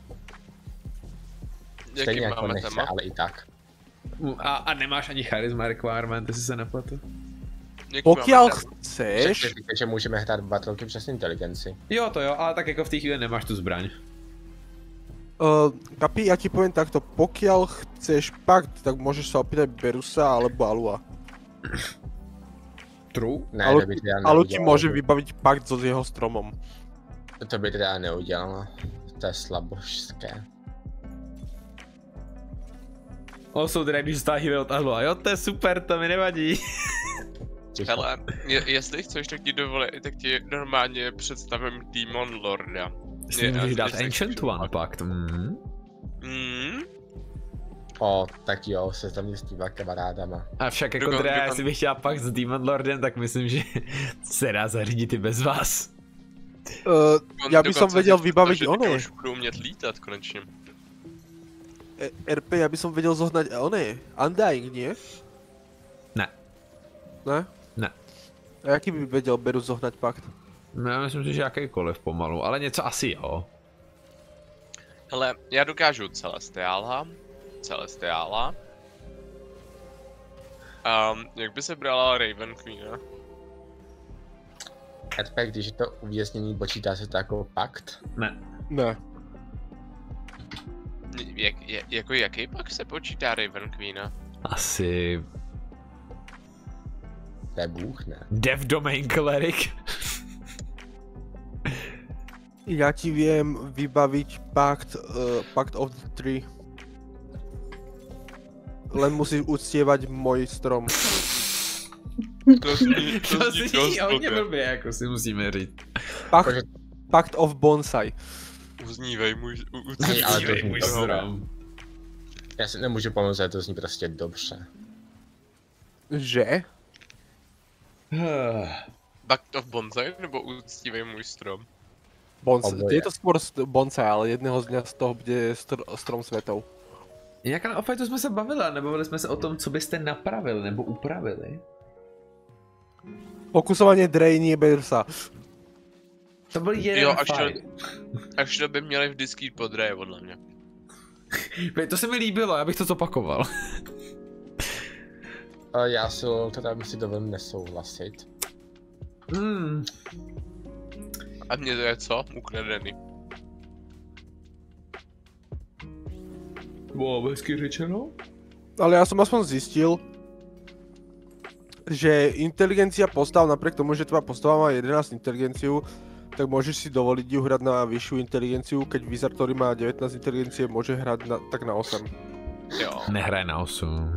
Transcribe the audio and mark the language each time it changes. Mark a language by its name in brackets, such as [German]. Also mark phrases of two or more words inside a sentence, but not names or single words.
[Czech] Stejně Jaký jako máme nechce, téma? ale i tak. A nemáš ani [English] charisma requirement, [Czech] jestli se nepletu. Jaký [Slovak] Pokiaľ [Czech] máme téma? [Slovak] chceš, [Czech] Říkáte, že můžeme hrát Warlocky přes inteligenci. Jo, to jo, ale tak jako v té chvíli nemáš tu zbraň. [Slovak] Kapi, ja ti poviem takto, pokiaľ chceš pakt, tak môžeš sa opýtať Berusa alebo Alua. [English] True? [Czech] Ne, Alu, to by teda [Slovak] Alu ti [Czech] neudělalo. [Slovak] môže vybaviť pakt so jeho stromom. [Czech] To by teda neudělalo. To je slabožské. Also, teda když stáhne od Ahlo, jo, to je super, to mi nevadí. Hele, jestli chceš, tak ti normálně představím Demon Lorda. Jestli můžeš dát jestli Ancient chceš, One pakt. O, tak jo, se tam s těma kamarádama. A však jako Dokonce- teda, jestli bych chtěl pakt s Demon Lordem, tak myslím, že se dá zařídit i bez vás. [Slovak] Ja by som vedel vybaviť one. [Czech] Už budou umět lítat konečně. RP, [Slovak] ja by som vedel zohnať one. Undying, nie? [Czech] Ne. Ne? Ne. [Slovak] A jaký by vedel Berus zohnať pakt? [Czech] No, já myslím si, že jakýkoliv pomalu, ale něco asi jo. Hele, já dokážu Celestiála. Jak by se brala Raven Queen? RP, když je to uvěznění, počítá se to jako pakt? Ne. Ne. Jako jaký pak se počítá Raven Queen? Asi... To je bůh, ne? [English] Dev Domain Cleric. [Slovak] Ja ti viem vybaviť [English] Pact of the Tree. [Slovak] Len musíš uctievať môj strom. [Czech] To zní dost hodně blbě. blbě, jako si musíme říct. [English] Pact of Bonsai. [Czech] Uznívej můj Hej, ale to Dívej, zní můj dobře. strom. Já si nemůžu pomoct, ale to zní prostě dobře. Že? [English] Pact of Bonsai [Czech] nebo uctívej můj strom? Oboje. [Slovak] Je to skôr bonsai, ale jedného z dňa z toho bude strom svetov. [Czech] Jak na Ofajtu jsme se bavili, nebo bavili jsme se o tom, co byste napravili nebo upravili? [Slovak] Fokusovanie Drey, Berusa. [Czech] To byl jeden Jo, fight. až to by měli vždycky jít pod Rey, podle mě. To se mi líbilo, já bych to zopakoval. Já si teda musím dovolím nesouhlasit. A mě to je co? Ukradený. Bylo hezky řečeno. [Slovak] Ale ja som aspoň zistil, že inteligencia postav, napriek tomu, že tvoja postava má 11 inteligenciu, tak môžeš si dovoliť ju hrať na vyššiu inteligenciu, keď Wizard, ktorý má 19 inteligencie, môže hrať tak na 8. [Czech] Jo. Nehraje na 8.